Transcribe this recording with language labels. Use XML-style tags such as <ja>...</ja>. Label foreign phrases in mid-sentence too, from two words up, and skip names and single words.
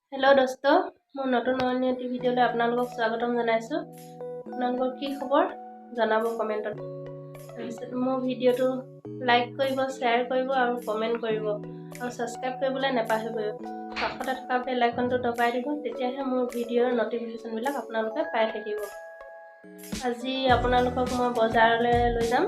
<hi>हेलो दोस्तों</hi> <as>মোৰ নতুন অন্য ভিডিঅ'লৈ আপোনালোকক স্বাগতম জনাইছোঁ। আপোনালোকৰ কি খবৰ জনাব কমেন্টত। মোৰ ভিডিওটো লাইক কৰিব, শেয়াৰ কৰিব আৰু কমেন্ট কৰিব আৰু সাবস্ক্ৰাইব কৰিবলৈ নাপাহৰিব। কাষতে থকা বেল আইকনটো দবাই দিব, তেতিয়াহে মোৰ ভিডিওৰ নটিফিকেশন বিলাক আপোনালোকে পাই থাকিব। আজি আপোনালোকক মই বজাৰলৈ লৈ যাম।</as>